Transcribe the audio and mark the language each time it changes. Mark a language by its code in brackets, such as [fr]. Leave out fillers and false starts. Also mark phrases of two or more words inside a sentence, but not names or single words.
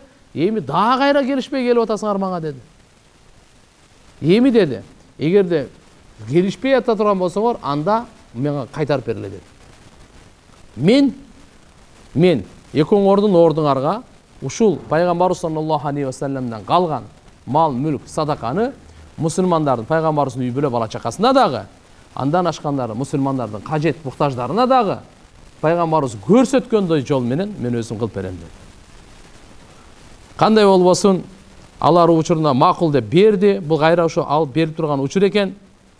[ky] Эми дагы кайра келишпей келип атасыңар мага деди. Эми деди, эгерде келишпей ата турган болсоңор, анда мага кайтарып бериле деди. Мен экөөңөрдүн ордуңарга ушул Пайгамбарыбыз [ar] صلى الله عليه وسلم'den [ky] калган мал, мүлк, садаканы мусулмандардын, Пайгамбарыбыздын үй бүлө бала чакасына дагы, андан ашкандары мусулмандардын кажет муктаждарына дагы Пайгамбарыбыз көрсөткөндөй жол менен мен өзүм кылып берем деди. Кандай болбосун, алар учурунда макул деп берди. Бул кайра ошо алып берип турган учур экен.